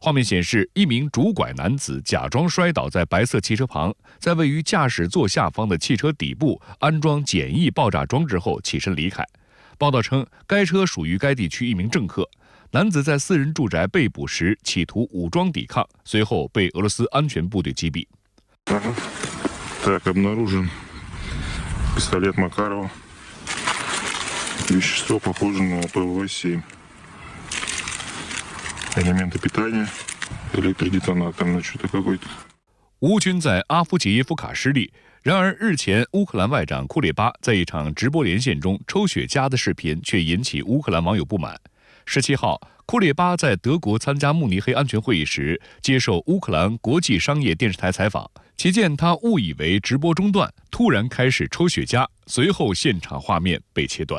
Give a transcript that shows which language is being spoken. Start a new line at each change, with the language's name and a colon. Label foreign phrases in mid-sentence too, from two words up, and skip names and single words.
Chinese: 画面显示，一名拄拐男子假装摔倒在白色汽车旁，在位于驾驶座下方的汽车底部安装简易爆炸装置后起身离开。报道称，该车属于该地区一名政客。男子在私人住宅被捕时企图武装抵抗，随后被俄罗斯安全部队击毙。
Russian: Так, обнаружен пистолет Макарова. Вещество похоже на ПВВ-7. Элементы питания, электродетонатор, ну что-то какой-то.
Chinese: 乌军在阿夫杰耶夫卡失利。然而，日前乌克兰外长库列巴在一场直播连线中抽雪茄的视频却引起乌克兰网友不满。17号，库列巴在德国参加慕尼黑安全会议时，接受乌克兰国际商业电视台采访，其见他误以为直播中断，突然开始抽雪茄，随后现场画面被切断。